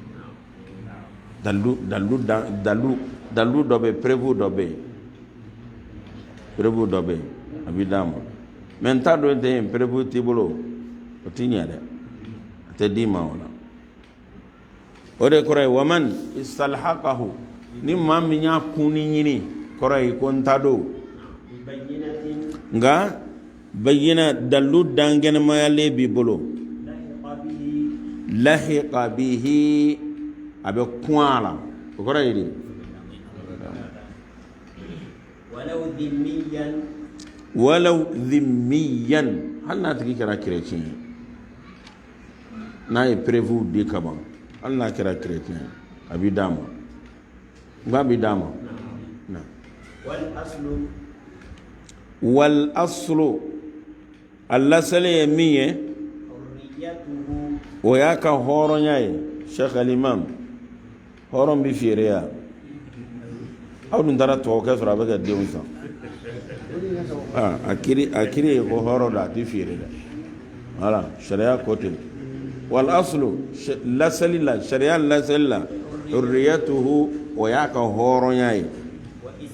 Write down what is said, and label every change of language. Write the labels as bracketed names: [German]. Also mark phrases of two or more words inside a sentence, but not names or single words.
[Bambara] dalu dɔ bɛ prévu dɔ bɛ yen prévu dɔ bɛ yen a bɛ d'a ma mais n t'a dɔn tɛ yen prévu t'i bolo o t'i ɲɛ dɛ a tɛ d'i ma o la o de kɔrɔ ye [Arabic] ومن استلحقه [Bambara] ni maa min y'a kunni ɲini kɔrɔ ye ko n ta don [Arabic] ببينة [Bambara] nka bayyina dalu dangɛnɛmayalen b'i bolo [Arabic] لحق به لحق به [Bambara] a bɛ kun a la o kɔrɔ ye de [Arabic] ولو ذميا ولو ذميا [Bambara] hali n'a tigi kɛra chrétien ye n'a ye prévu di ka ban hali n'a kɛra chrétien ye a b'i d'a ma nka a b'i d'a ma na [Arabic] والأصل والأصل [Bambara] a lasalen ye min ye [Arabic] حريته [Bambara] o y'a ka hɔrɔnya ye Sheikh Al-Imam hɔrɔn bɛ feere ya aw dun taara tubabukɛ sɔrɔ a bɛ ka denw san a kiri ye ko hɔrɔn don a tɛ feere dɛ voilà sariya ko ten [Arabic] والأصل [Bambara] lasali la sariya lasali la hurriyatuhu o y'a ka hɔrɔnya ye